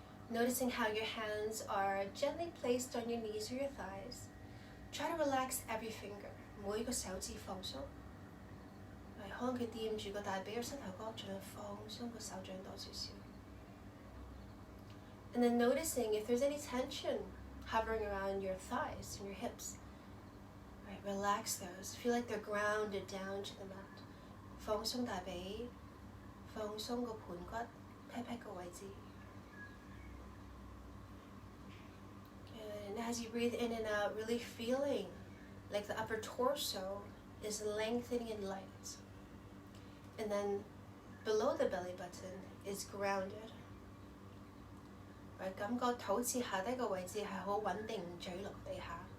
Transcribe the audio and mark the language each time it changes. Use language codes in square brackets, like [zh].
[en] Noticing how your hands are gently placed on your knees or your thighs. Try to relax every finger. [yue] 每個手指放鬆，可能佢掂住個大髀或膝頭哥，盡量放鬆個手掌多少少。 [en] And then noticing if there's any tension hovering around your thighs and your hips. Right, relax those. Feel like they're grounded down to the mat. [yue] 放鬆大髀，放鬆個盤骨、pat pat 個位置。 [en] And as you breathe in and out, really feeling like the upper torso is lengthening and light. And then below the belly button is grounded. [yue] Right, 感覺肚臍下低個位置係好穩定，唔墜落地下。